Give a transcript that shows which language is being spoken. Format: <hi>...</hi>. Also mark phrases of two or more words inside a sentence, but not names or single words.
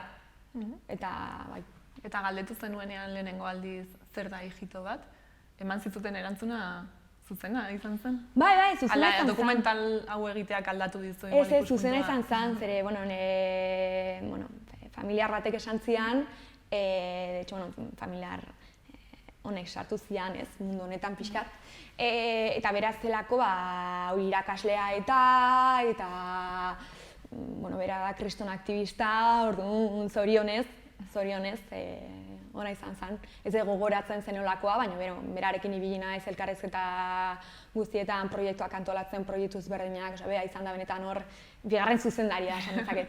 <eu>Eta, bai. Eta galdetu zenuenean lehenengo aldiz zer da hijito bat, eman zituten erantzuna zuzena izan zen? Bai, zuzena izan zen. Dokumental hau egiteak aldatu dizu? Ez, zuzena izan zen, zere, familiar batek esan zian,</eu> <es>de hecho, bueno,</es> <eu>familiar honek sartu zian, ez, mundu honetan pixkat, eta beraz zelako, hori irakaslea eta, bueno, bera da kriston aktivista, orduan zorionez, ona izan zen. Ez gogoratzen zen olakoa, baina berarekin ibili naiz elkarrizketa guztietan proiektuak antolatzen, proiektu ezberdinak, bera izan da benetan hor, bigarren zuzendaria esan dezaket.</eu>